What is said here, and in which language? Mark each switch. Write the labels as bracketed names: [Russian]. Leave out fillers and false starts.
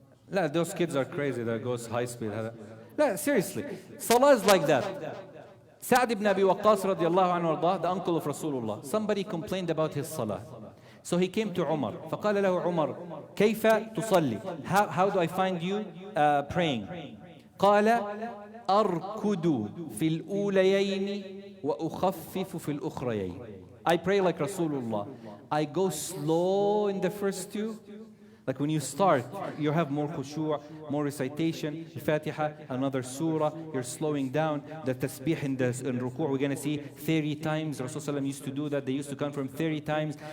[English] No, those kids are crazy that goes high speed. No, seriously. Salah is like that. Sa'd ibn Abi Waqqas radiallahu anhu, the uncle of Rasulullah, somebody complained about his salah. So he came to Umar. [Arabic] فقال له عمر كيف تصلي? [English] How do I find you praying? [Arabic] قال أركض في الأوليين وأخفف في الأخريين. [English] I pray like Rasulullah. I go slow in the first two. Like when you start, you have more khushu', more recitation, Fatiha, another surah, you're slowing down. The tasbih in ruku', we're going to see 30 times. Rasulullah used to do that. They used to come from 30 times.